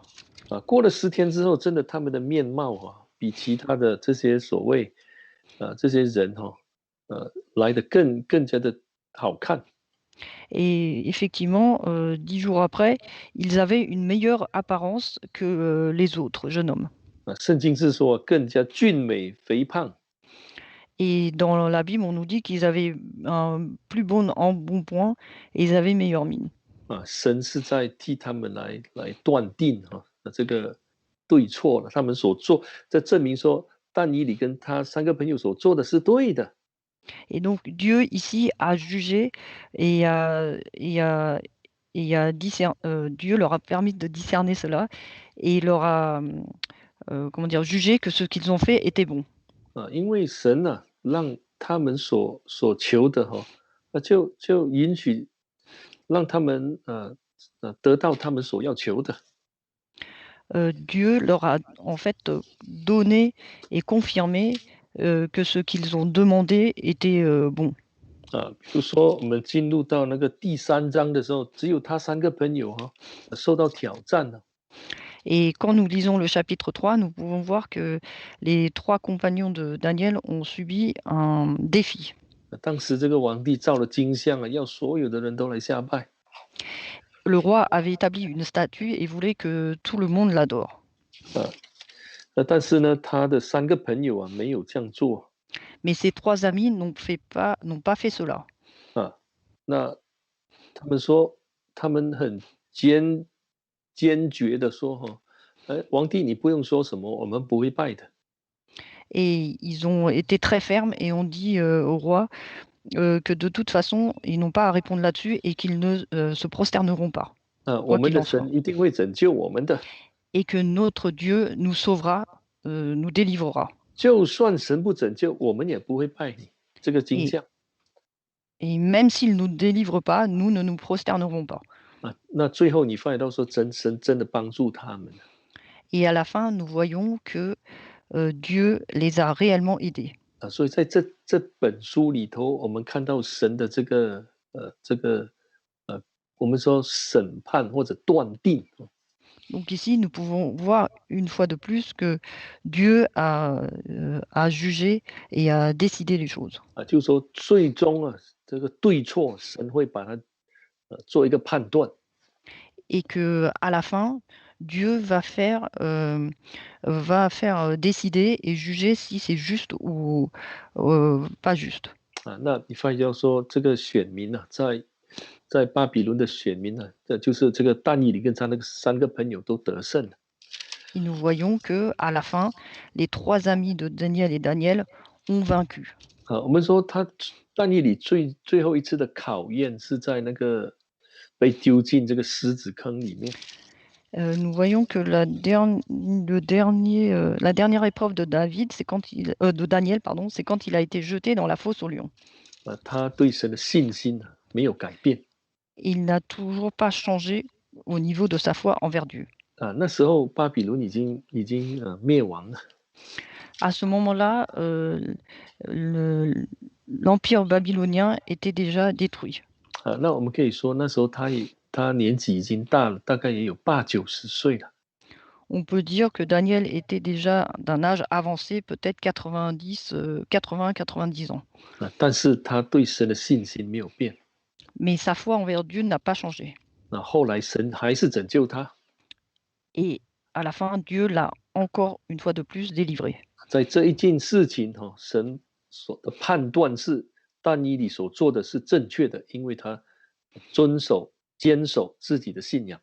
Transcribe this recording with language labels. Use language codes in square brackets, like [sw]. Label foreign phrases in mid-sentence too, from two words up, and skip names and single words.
[zh] 过了10天之后，真的他们的面貌比其他的这些所谓这些人来的更加的好看 [fr] Et effectivement, 10 jours après, ils avaient une meilleure apparence que, les autres jeunes hommes. [zh] 圣经是说更加俊美肥胖 [fr] Et dans la Bible, on nous dit qu'ils avaient un plus bon embonpoint et ils avaient meilleure mine. [zh] 神是在替他们来断定这个对错了，他们所做，这证明说但以理跟他三个朋友所做的是对的。 [fr] Et donc Dieu ici a jugé et Dieu leur a permis de discerner cela et il leur a, comment dire? Jugé que ce qu'ils ont fait était bon. [zh] 因为神让他们所求的那就允许让他们得到他们所要求的。 [fr] Dieu leur a en fait, donné et confirmé, que ce qu'ils ont demandé était, bon. [zh] 比如说我们进入到那个第3章的时候，只有他三个朋友受到挑战了。 [fr] Et quand nous lisons le chapitre 3, nous pouvons voir que les 3 compagnons de Daniel ont subi un défi. [zh] 当时这个皇帝造了金像要所有的人都来下拜。 [fr] Le roi avait établi une statue et voulait que tout le monde l'adore. [zh] 但是呢，他的三个朋友没有这样做。 [fr] Mais ses 3 amis n'ont pas fait cela. [zh] 那他们说，他们很坚决的说皇帝你不用说什么，我们不会拜的。 [fr] Et ils ont été très fermes et ont dit, au roi, que de toute façon, ils n'ont pas à répondre là-dessus et qu'ils ne, se prosterneront pas, [zh] 我 [fr] quoi [zh] 们 [fr] qu'il [zh] 的 [fr] en soit. [zh] 神一定会拯救我们的， [fr] Et que notre Dieu nous sauvera, nous délivrera. [zh] 就算神不拯救，我们也不会拜你这个金 [fr] Et [zh] 像。 [fr] et même s'il ne nous délivre pas, nous ne nous prosternerons pas. [zh] 那最后你发现到说神真的帮助他们。 [fr] Et à la fin, nous voyons que, Dieu les a réellement aidés. [zh] 所以在这本书里头，我们看到神的这个我们说审判或者断定。 [fr] Donc ici, nous pouvons voir une fois de plus que Dieu a jugé et a décidé les choses. [zh] 就是说最终这个对错，神会把它做一个判断。 [fr] Et que à la fin, Dieu va faire décider et juger si c'est juste ou pas juste. [zh] 那你发现到说这个选民在巴比伦的选民这就是这个但以理跟他那个三个朋友都得胜了。 [fr] Et nous voyons que à la fin, les 3 amis de Daniel et Daniel ont vaincu. [zh] 我们说但以理最后一次的考验是在那个被丢进这个狮子坑里面。 [fr] Nous voyons que la dernière épreuve de David, c'est quand de Daniel, pardon, c'est quand il a été jeté dans la fosse aux lions. [zh] 他对神的信心没有改变 [fr] Il n'a toujours pas changé au niveau de sa foi envers Dieu. [zh] 那时候巴比伦已经灭亡了 [fr] À ce moment-là, l'empire babylonien était déjà détruit. [zh] 那我们可以说那时候他年纪已经大了，大概也有80、90岁了 [fr] On peut dire que Daniel était déjà d'un âge avancé, peut-être 80-90 ans. [zh] 但是他对神的信心没有变 [fr] Mais sa foi envers Dieu n'a pas changé. [zh] 后来神还是拯救他 [fr] Et à la fin, Dieu l'a encore une fois de plus délivré. [zh] 在这一件事情神所的判断是但以理所做的是正确的，因为他坚守自己的信仰